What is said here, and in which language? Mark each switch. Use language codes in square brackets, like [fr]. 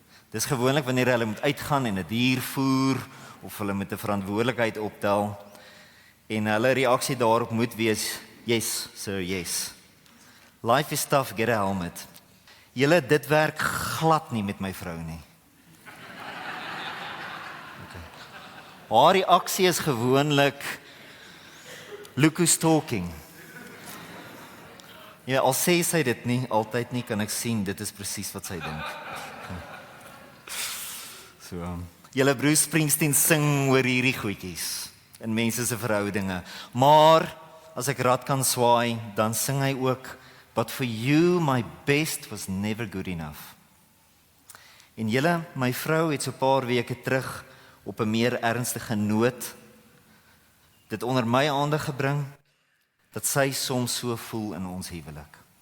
[af] Dis gewoonlik wanneer hulle moet uitgaan en 'n dier voer of hulle moet 'n verantwoordelikheid optel. En hulle reaksie daarop moet wees, [en] yes, sir, yes. Life is tough, get a helmet. [af] Julle, dit werk glad nie met my vrou nie. Okay. Haar reaksie is gewoonlik, [en] look who's talking. [af] Ja, al sê sy dit nie, altyd nie, kan ek sien, dit is presies wat sy dink. So, julle Bruce Springsteen sing oor hierdie goedjies in mense se verhoudinge. Maar as ek rad kan swaai, dan sing hy ook, [en] but for you my best was never good enough. [af] En julle, my vrou het so 'n paar weke terug op 'n meer ernstige noot dit onder my aandag gebring dat sy soms so voel in ons huwelik.